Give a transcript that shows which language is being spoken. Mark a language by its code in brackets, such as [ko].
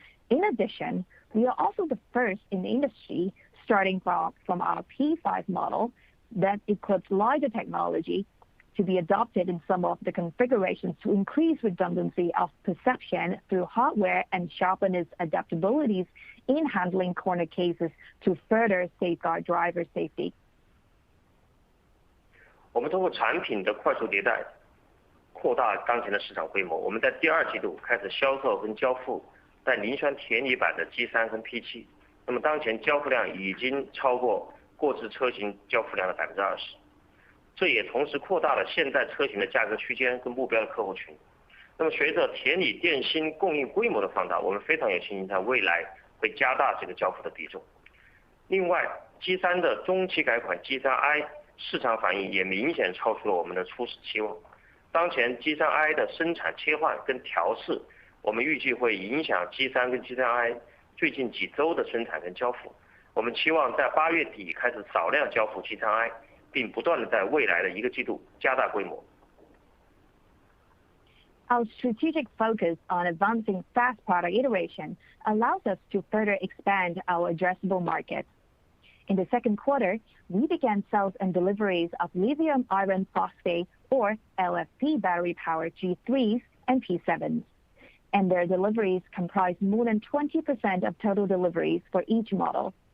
[en] In addition, we are also the first in the industry, starting from our P5 model that equips LiDAR technology to be adopted in some of the configurations to increase redundancy of perception through hardware and sharpen its adaptabilities in handling corner cases to further safeguard driver safety. [zh] 我们通过产品的快速迭代，扩大当前的市场规模。我们在第二季度开始销售跟交付带磷酸铁锂版的 G3 跟 P7， 那么当前交付量已经超过过去车型交付量的 20%， 这也同时扩大了现代车型的价格区间跟目标的客户群。那么随着铁锂电芯供应规模的放大，我们非常有信心在未来会加大这个交付的比重。另外 G3 的中期改款 G3i 市场反应也明显超出了我们的初始期望。当前 G3i 的生产切换跟调试，我们预计会影响 G3 跟 G3i 最近几周的生产跟交付。我们期望在8月底开始少量交付 G3i， 并不断的在未来的1个季度加大规模。 [en] Our strategic focus on advancing fast product iteration allows us to further expand our addressable market. In the second quarter, we began sales and deliveries of lithium iron phosphate or LFP battery-powered G3s and P7s, and their deliveries comprise more than 20% of total deliveries for each model.